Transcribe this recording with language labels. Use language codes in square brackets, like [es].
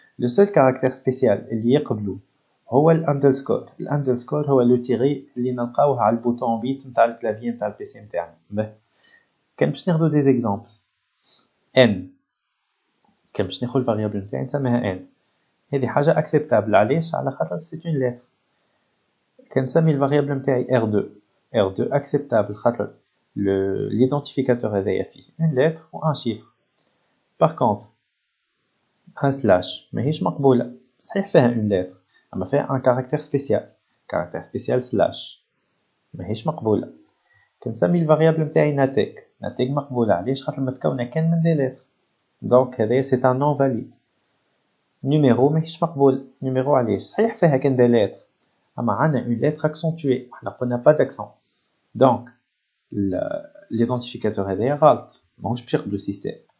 [fr] Le seul caractère spécial [ar] اللي يقبله هو الاندرسكور. الاندرسكور هو لو تيري اللي نلقاوه على البوطون بيت نتاع الكلافيي نتاع البيسي نتاعنا. كان باش ناخذ دي زيكزامبل n، كان باش ناخذ الفاريابل نتاعي نسميها n، هذه حاجه اكسبتابل. علاش؟ على خاطر سي اون لتر. كنسمي الفاريابل نتاعي r2 acceptable خاطر l'identificateur هذايا فيه [fr] une lettre ou un chiffre. Par contre un slash [ar] ماهيش مقبولة، [fr] صحيح فيها une lettre أما فيها un caractère spécial slash ماهيش مقبولة. [ar] كنسمي الفاريابل نتاعي ناتيك مقبولة. علاش؟ خاطر متكونة كان من des lettres، donc هذايا [fr] c'est un non valide. [ar] numéro ماهيش مقبول. numéro علاش؟ صحيح فيها كان des lettres اما عندنا [fr] une lettre accentuée [ar] احنا قلنا [fr] pas d'accent donc l'identificateur [ar] هذايا غلط ماهوش باش يقبلو السيستم.